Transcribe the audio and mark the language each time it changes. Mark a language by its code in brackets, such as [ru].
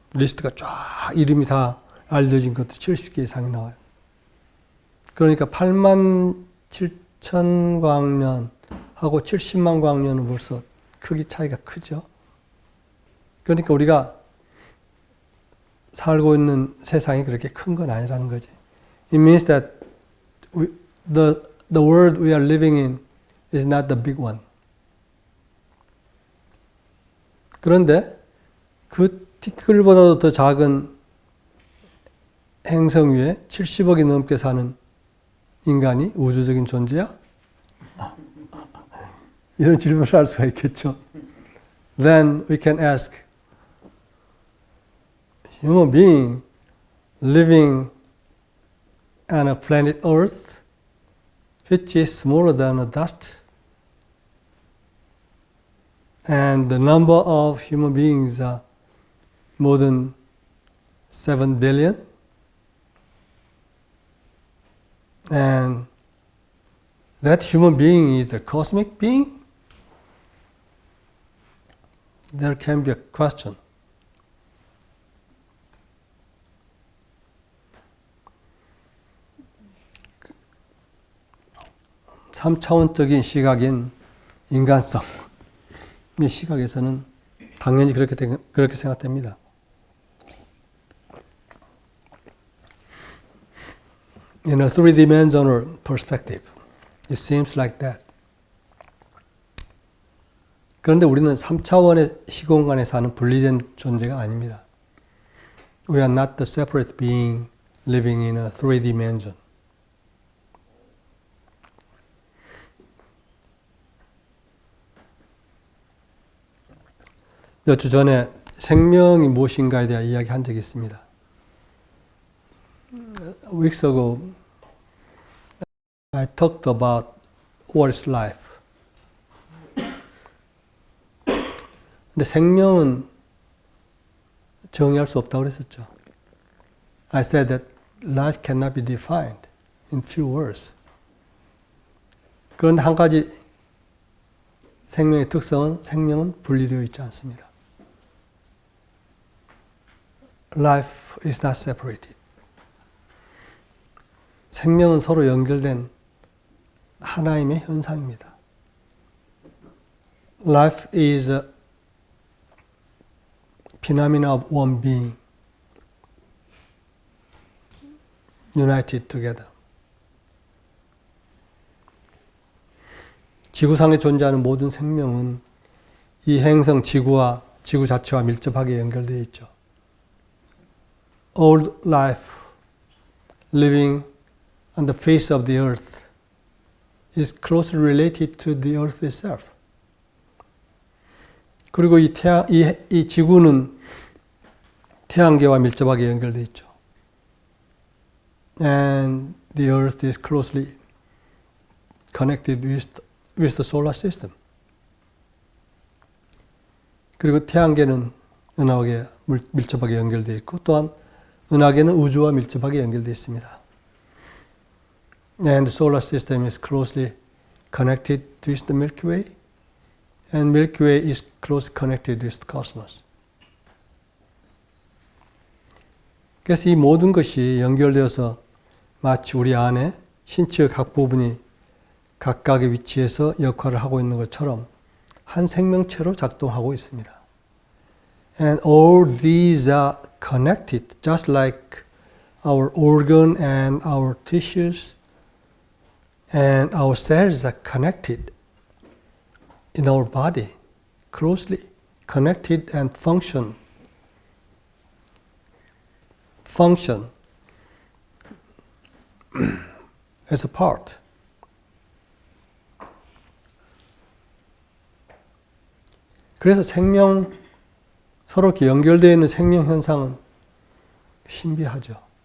[ko] 리스트가 쫙 이름이 다 알려진 것들이 70개 이상이 나와요. 그러니까 8만 7천 광년하고 70만 광년은 벌써 크기 차이가 크죠. 그러니까 우리가 살고 있는 세상이 그렇게 큰 건 아니라는 거지. [en] It means that the world we are living in is not the big one. [ko] 그런데 그 티끌보다도 더 작은 행성 위에 70억이 넘게 사는 인간이 우주적인 존재야? 이런 질문을 할 수가 있겠죠. [en] Then we can ask, human being living on a planet Earth, which is smaller than a dust, and the number of human beings are more than 7 billion. And that human being is a cosmic being? There can be a question. [ko] 3차원적인 시각인 인간성 이 시각에서는 당연히 그렇게 생각됩니다. [en] In a three-dimensional perspective, it seems like that. [ko] 그런데 우리는 3차원의 시공간에 사는 분리된 존재가 아닙니다. [en] We are not the separate being living in a three-dimension. [ko] 몇 주 전에 생명이 무엇인가에 대한 이야기한 적이 있습니다. [en] Weeks ago, I talked about what is life. [ko] 근데 생명은 정의할 수 없다고 그랬었죠. [en] I said that life cannot be defined in few words. [ko] 그런데 한 가지 생명의 특성은 생명은 분리되어 있지 않습니다. [en] Life is not separated. [ko] 생명은 서로 연결된 하나임의 현상입니다. [en] Life is a phenomena of one being united together. [ko] 지구상에 존재하는 모든 생명은 이 행성 지구와 지구 자체와 밀접하게 연결되어 있죠. [en] All life living on the face of the earth is closely related to the earth itself. [ko] 그리고 이 지구는 태양계와 밀접하게 연결되어 있죠. [en] And the earth is closely connected with the solar system. [ko] 그리고 태양계는 은하계 밀접하게 연결되어 있고 또한 은하계는 우주와 밀접하게 연결되어 있습니다. [en] And the solar system is closely connected with the Milky Way. And Milky Way is closely connected with the cosmos. [ko] 그래서 이 모든 것이 연결되어서 마치 우리 안에 신체의 각 부분이 각각의 위치에서 역할을 하고 있는 것처럼 한 생명체로 작동하고 있습니다. [en] And all these are connected, just like our organ and our tissues and our cells are connected in our body, closely connected and function as a part. [ko] 그래서 서로 이렇게 연결되어 있는 생명 현상은 신비하죠.